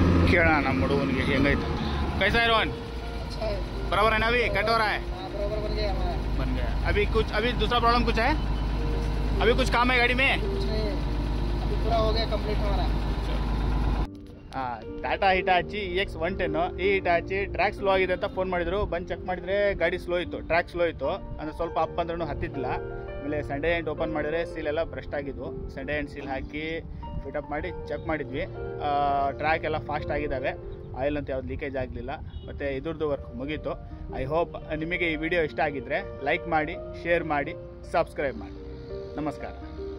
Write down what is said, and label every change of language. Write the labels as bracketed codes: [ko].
[kn] ಕೇಳೋಣ ನಮ್ಮ ಹುಡುಗನಿಗೆ ಹೆಂಗೈತೆ [hi] कैसा है रोहन अच्छा है। बराबर है ना अभी कट हो रहा है हाँ, बराबर बन गया हमारा। बन गया अभी दूसरा प्रॉब्लम कुछ है अभी कुछ काम है गाड़ी में कुछ नहीं है, अभी पूरा हो गया कंप्लीट हमारा। [kn] ಟಾಟಾ ಹಿಟಾಚಿ EX110 ಈ ಹಿಟಾಚಿ ಟ್ರ್ಯಾಕ್ ಸ್ಲೋ ಆಗಿದೆ ಅಂತ ಫೋನ್ ಮಾಡಿದ್ರು ಬಂದು ಚೆಕ್ ಮಾಡಿದರೆ ಗಾಡಿ ಸ್ಲೋ ಇತ್ತು ಟ್ರ್ಯಾಕ್ ಸ್ಲೋ ಇತ್ತು ಅಂದರೆ ಸ್ವಲ್ಪ ಅಪ್ ಅಂದ್ರೂ ಹತ್ತಿದ್ದಿಲ್ಲ ಆಮೇಲೆ ಸಂಡೇ ಎಂಡ್ ಓಪನ್ ಮಾಡಿದರೆ ಸೀಲ್ ಎಲ್ಲ ಬ್ರಸ್ಟ್ ಆಗಿದ್ವು ಸಂಡೇ ಎಂಡ್ ಸೀಲ್ ಹಾಕಿ ಫಿಟಪ್ ಮಾಡಿ ಚೆಕ್ ಮಾಡಿದ್ವಿ ಟ್ರ್ಯಾಕ್ ಎಲ್ಲ ಫಾಸ್ಟ್ ಆಗಿದ್ದಾವೆ ಆಯಿಲ್ ಅಂತ ಯಾವ್ದು ಲೀಕೇಜ್ ಆಗಲಿಲ್ಲ ಮತ್ತು ಇದ್ರದ್ದು ವರ್ಕ್ ಮುಗೀತು ಐ ಹೋಪ್ ನಿಮಗೆ ಈ ವಿಡಿಯೋ ಇಷ್ಟ ಆಗಿದ್ದರೆ ಲೈಕ್ ಮಾಡಿ ಶೇರ್ ಮಾಡಿ ಸಬ್ಸ್ಕ್ರೈಬ್ ಮಾಡಿ ನಮಸ್ಕಾರ